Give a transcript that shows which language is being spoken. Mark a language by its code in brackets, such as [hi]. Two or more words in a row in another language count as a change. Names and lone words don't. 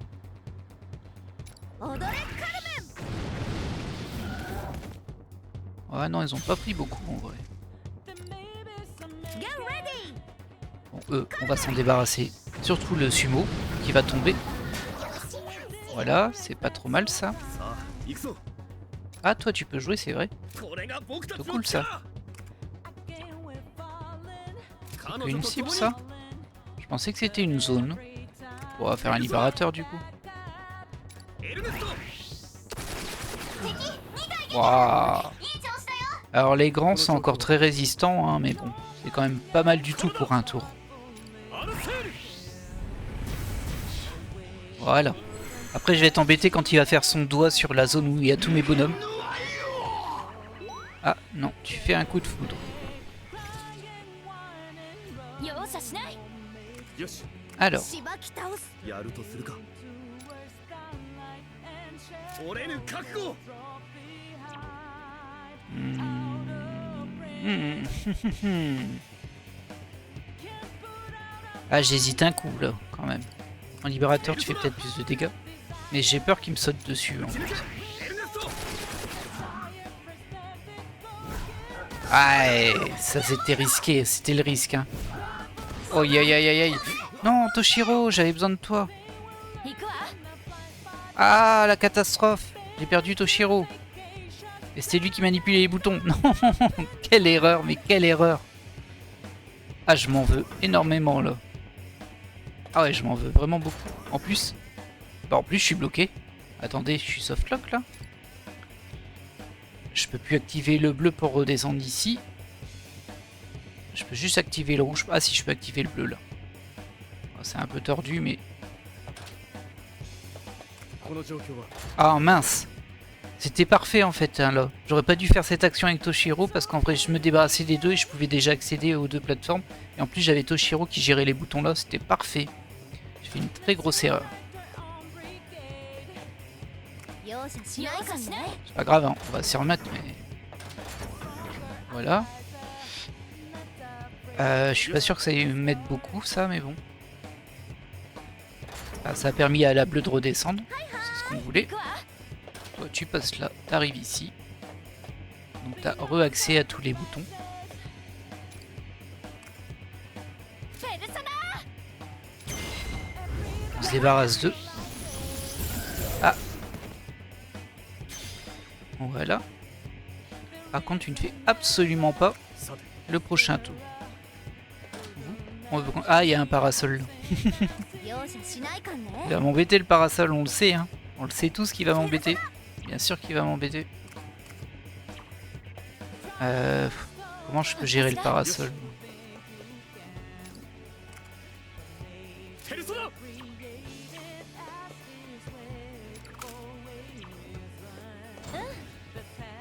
[fr] Ouais, non, ils ont pas pris beaucoup en vrai. Bon, eux, on va s'en débarrasser. Surtout le sumo qui va tomber. Voilà, c'est pas trop mal ça. [ja] さあ行くぞ [fr] Ah, toi tu peux jouer, c'est vrai. [ja] これが僕たち [fr] C'est [ja] の [fr] cool ça. [ja] 彼 [fr] C'est [ja] 女 [fr] une [ja] と [fr] cible [ja] 共に [fr] ça? Je pensais que c'était une zone. On va faire un libérateur du coup. エルネスト Waouh. [ja] いい調子だよ [fr] Alors les grands sont encore très résistants, hein, mais bon, c'est quand même pas mal du tout pour un tour. アルセール Voilà. Après je vais t'embêter quand il va faire son doigt sur la zone où il y a tous mes bonhommes. Ah non, tu fais un coup de foudre. [ja] 容赦しないよし [fr] Alors, [ja] しばき倒すやるとするか折れぬ覚悟 [fr] ah j'hésite un coup là, quand même. En libérateur tu fais peut-être plus de dégâts. Mais j'ai peur qu'il me saute dessus en fait. エルネスト Ah, ça c'était risqué, c'était le risque. Hein. Oh aïe aïe aïe aïe. Non, Toshiro, j'avais besoin de toi. [ja] 行くわ [fr] Ah, la catastrophe. J'ai perdu Toshiro. Et c'était lui qui manipulait les boutons. Non, quelle erreur, mais quelle erreur. Ah, je m'en veux énormément là. Ah ouais, je m'en veux vraiment beaucoup. En plus, je suis bloqué. Attendez, je suis softlock là. Je peux plus activer le bleu pour redescendre ici. Je peux juste activer le rouge. Ah si, je peux activer le bleu là. C'est un peu tordu, mais... [ja] この状況は [fr] Ah mince. C'était parfait en fait hein, là. J'aurais pas dû faire cette action avec Toshiro parce qu'en vrai je me débarrassais des deux et je pouvais déjà accéder aux 2 plateformes. Et en plus j'avais Toshiro qui gérait les boutons là, c'était parfait. J'ai fait une très grosse erreur. [ja] 容赦しないかんね [fr] C'est pas grave, hein, on va s'y remettre mais... Voilà. Je suis pas sûr que ça allait me mettre beaucoup ça mais bon. Ah, ça a permis à la bleue de redescendre. C'est ce qu'on voulait. [ja] 行くわ [fr] Toi tu passes là, t'arrives ici. Donc t'as re-accès à tous les boutons. [ja] ペルソナ [fr] On se débarrasse d'eux. Ah. Voilà. Par contre tu ne fais absolument pas [ja] さて [fr] le prochain tour. Ah, il y a un parasol là. [ja] 容赦しないかんね [fr] Il va m'embêter le parasol, on le sait hein. On le sait tous qu'il va m'embêter. Bien sûr qu'il va m'embêter. Comment je peux gérer le parasol? [ja] ペルソナ行